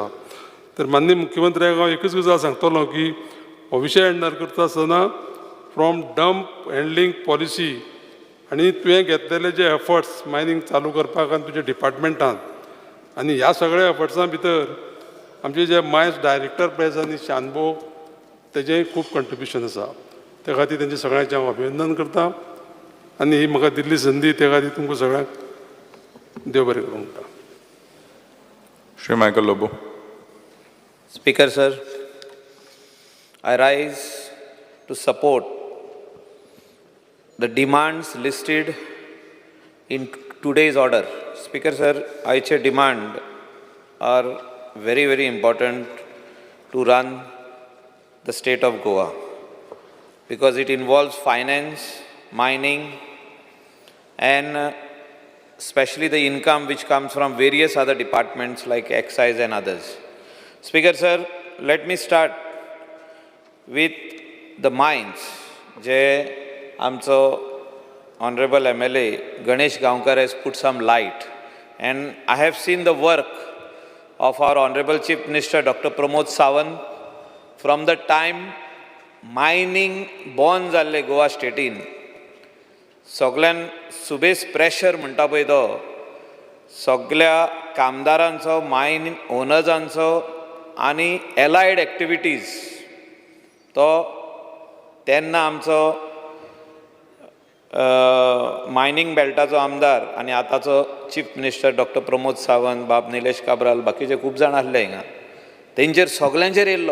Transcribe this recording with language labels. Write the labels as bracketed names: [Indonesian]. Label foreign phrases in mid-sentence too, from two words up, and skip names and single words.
[Konkani] तर माननीय मुख्यमंत्र्याक हांव एकूच गजाल सांगतलो की हो विशय हँडल करता आसतना [English] from dump handling policy [Konkani] आनी तुवें घेतलेले जे एफर्ट्स मायनींग चालू करपाक आनी तुज्या डिपार्टमेंटान आनी ह्या सगळ्या एफर्ट्सां भितर आमचे जे मायन्स डायरेक्टर पळय आसा न्ही शानभोग तेजेंय खूब कंट्रिब्युशन आसा. त्या खातीर तेंचे सगळ्यांचें हांव अभिनंदन करता आनी ही म्हाका दिल्ली संदी त्या खातीर तुमकां सगळ्यांक देव बरें करूं म्हणटा. श्री मायकल लोबो. [English] Speaker sir, I rise to support the demands listed in today's order. Speaker sir, आयचे demand are very, very important to run the state of Goa because it involves finance, mining and especially the income which comes from various other departments like excise and others. Speaker sir, let me start with the mines. [Konkani] जे आमचो [English] honorable MLA Ganesh Gaonkar has put some light, and I have seen the work of our honorable Chief Minister Dr. Pramod Sawant from the time mining born [Konkani] जाल्ले गोवा स्टेटीन. सगळ्यान सुबेज प्रेशर म्हणटा पळय तो सगळ्या कामदारांचो, मायन ओनर्सांचो आनी [English] allied activities [Konkani] तो तेन्ना आमचो मायनींग बेल्टाचो आमदार आनी आतांचो [English] chief minister [Konkani] डॉक्टर प्रमोद सावंत, बाब निलेश काब्राल, बाकीचे खूब जाण आसले हिंगा, तेंचेर सगळ्यांचेर येयल्लो.